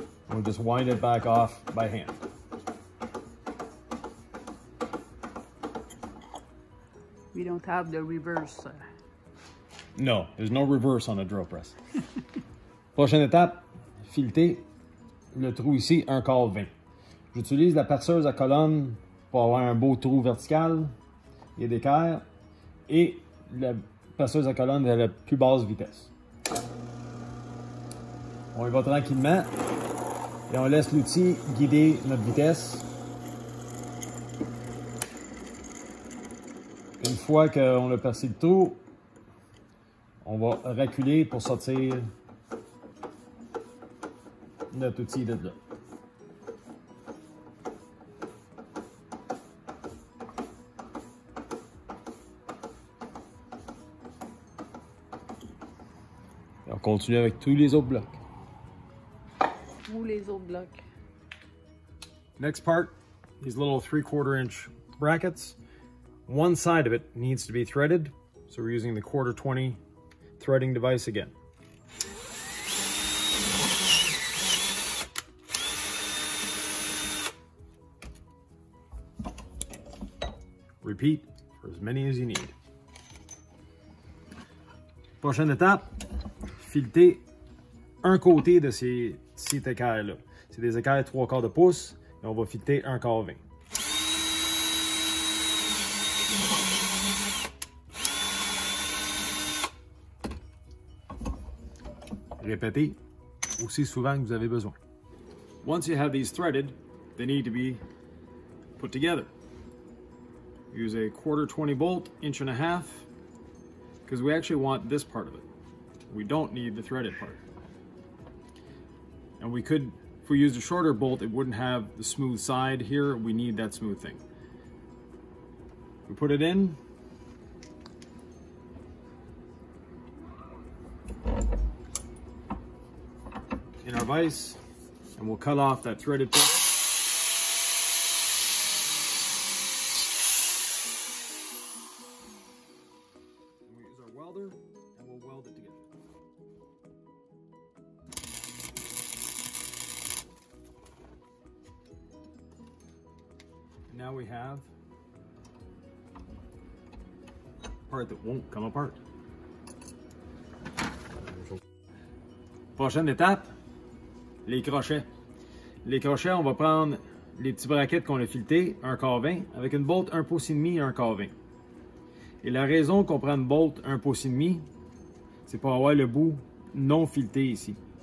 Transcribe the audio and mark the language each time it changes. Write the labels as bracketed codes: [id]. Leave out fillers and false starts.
[en] We'll just wind it back off by hand. We don't have the reverse. No, there's no reverse on a drill press. [fr] Prochaine étape, fileter le trou ici, 1/4 20. J'utilise la perceuse à colonne pour avoir un beau trou vertical et d'équerre, et la perceuse à colonne à la plus basse vitesse. On y va tranquillement et on laisse l'outil guider notre vitesse. Une fois qu'on a percé le trou, on va reculer pour sortir notre outil de là. On continue avec tous les autres blocs. Ou les autres blocs. [en] Next part, these little 3/4 inch brackets. One side of it needs to be threaded, so we're using the 1/4 threading device again. Repeat for as many as you need. [fr] Prochaine étape, fileter un côté de ces équerres-là. C'est des équerres 3/4 de pouce et on va fileter 1/4 20. Répétez aussi souvent que vous avez besoin. [en] Once you have these threaded, they need to be put together. Use a 1/4 bolt, 1.5 inches, because we actually want this part of it. We don't need the threaded part. And we could, if we used a shorter bolt, it wouldn't have the smooth side here. We need that smooth thing. We put it in. In our vise, and we'll cut off that threaded part. And we use our welder, and we'll weld it together. And now we have a part that won't come apart. [fr] Prochaine étape, les crochets. Les crochets, on va prendre les petits brackets qu'on a filetés, 1/4 20, avec une bolt 1 pouce et demi et 1/4 20. Et la raison qu'on prend une bolt 1 pouce et demi, c'est pour avoir le bout non fileté ici.